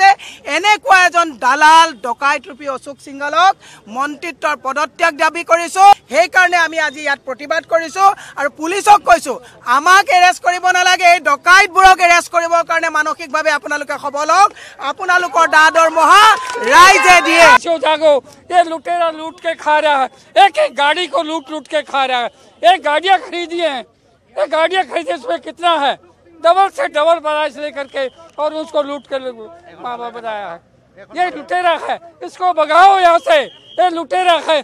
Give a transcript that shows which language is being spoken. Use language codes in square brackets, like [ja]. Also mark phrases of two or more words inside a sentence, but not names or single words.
[as] এনেকুৱা এজন দালাল ডকাইত ৰূপী অশোক সিংহলক মন্ত্ৰিত্বৰ পদত্যাগ দাবী কৰিছোঁ। সেইকাৰণে আমি আজি ইয়াত প্ৰতিবাদ কৰিছোঁ আৰু পুলিচক কৈছোঁ আমাক এৰেষ্ট কৰিব নালাগে, এই ডকাইতবোৰক এৰেষ্ট কৰিবৰ কাৰণে মানসিকভাৱে আপোনালোকে সবল হওক, আপোনালোকৰ দা দৰমহা ৰাইজে দিয়ে। [hi] ये लुटेरा लूट के खा रहा है, एक एक गाड़ी को लूट के खा रहा है। एक गाड़ियां खरीदी हैं, एक गाड़ियां खरीदी इसमें कितना है, डबल से डबल प्राइस लेकर के और उसको लूट कर बनाया है। ये लुटेरा है, इसको भगाओ यहाँ से, ये लुटेरा है।